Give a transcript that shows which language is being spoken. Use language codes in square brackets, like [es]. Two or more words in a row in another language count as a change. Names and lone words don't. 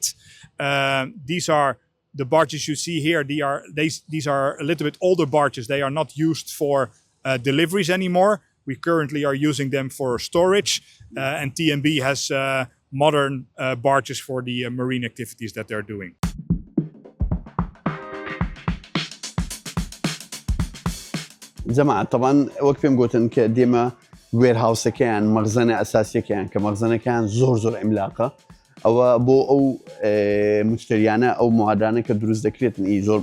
[en] These are the barges you see here. These are a little bit older barges. They are not used for deliveries anymore. We currently are using them for storage, and TNB has modern barges for the marine activities that they're doing. [ckb] جماعة طبعا وەک پێم گوتن کە دێمە وێرهاوسەکەیان مەخزەنە ئەساسیەکەیان کە مەخزەنەکەیان زۆر عیملاقە ئەوە بۆ ئەو مشتریانە ئەو موادانە کە دروست دەکرێتن زۆر